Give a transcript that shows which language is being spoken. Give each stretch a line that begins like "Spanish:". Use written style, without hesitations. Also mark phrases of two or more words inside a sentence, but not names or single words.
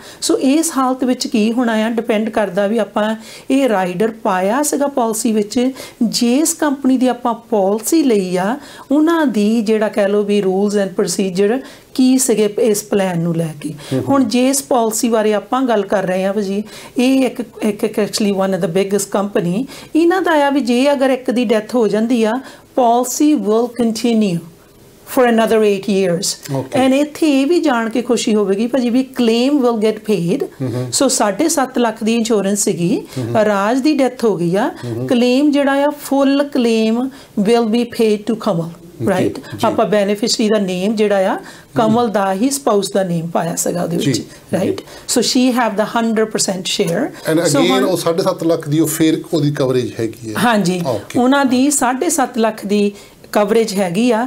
Punjabi: ਸੋ ਇਸ ਹਾਲਤ ਵਿੱਚ ਕੀ ਹੋਣਾ ਆ, ਡਿਪੈਂਡ ਕਰਦਾ ਵੀ ਆਪਾਂ ਇਹ ਰਾਈਡਰ ਪਾਇਆ ਸੀਗਾ ਪਾਲਿਸੀ ਵਿੱਚ, ਜਿਸ ਕੰਪਨੀ ਦੀ ਆਪਾਂ ਪਾਲਿਸੀ ਲਈ ਆ ਉਹਨਾਂ ਦੀ ਜਿਹੜਾ ਕਹਿ ਲਓ ਵੀ
English: rules and procedure
Punjabi: ਕੀ ਸੀਗੇ ਇਸ ਪਲਾਨ ਨੂੰ ਲੈ ਕੇ। ਹੁਣ ਜੇ ਇਸ ਪਾਲਿਸੀ ਬਾਰੇ ਆਪਾਂ ਗੱਲ ਕਰ ਰਹੇ ਹਾਂ ਜੀ, ਇਹ ਇੱਕ
English: actually one of the biggest company,
Punjabi: ਇਹਨਾਂ ਦਾ ਆ ਵੀ ਜੇ ਅਗਰ ਇੱਕ ਦੀ ਡੈਥ ਹੋ ਜਾਂਦੀ ਆ,
English: policy will continue for another 8 years.
Punjabi: And ਇੱਥੇ ਇਹ ਵੀ ਜਾਣ ਕੇ ਖੁਸ਼ੀ ਹੋਵੇਗੀ ਭਾਜੀ ਵੀ
English: claim will get paid.
Punjabi: So 7.5 ਲੱਖ ਦੀ ਇੰਸ਼ੋਰੈਂਸ ਸੀਗੀ, ਰਾਜ ਦੀ ਡੈਥ ਹੋ ਗਈ ਆ, claim ਜਿਹੜਾ ਆ
English: full claim will be paid to Kamal.
Punjabi: ਰਾਈਟ? ਆਪਾਂ ਬੈਨੀਫਿਸ਼ਰੀ ਦਾ ਨੇਮ ਜਿਹੜਾ ਆ ਕਮਲ ਦਾ ਹੀ ਸਪਾਊਸ ਦਾ ਨੇਮ ਪਾਇਆ ਸੀਗਾ ਉਹਦੇ ਵਿੱਚ, ਰਾਈਟ?
English: So she have the 100% share. and again
Punjabi: ਉਹ 7.5 ਲੱਖ ਦੀ ਉਹ ਫਿਰ ਉਹਦੀ ਕਵਰੇਜ ਹੈਗੀ ਹੈ। ਹਾਂਜੀ, ਉਹਨਾਂ ਦੀ 7.5 ਲੱਖ ਦੀ ਕਵਰੇਜ ਹੈਗੀ ਆ।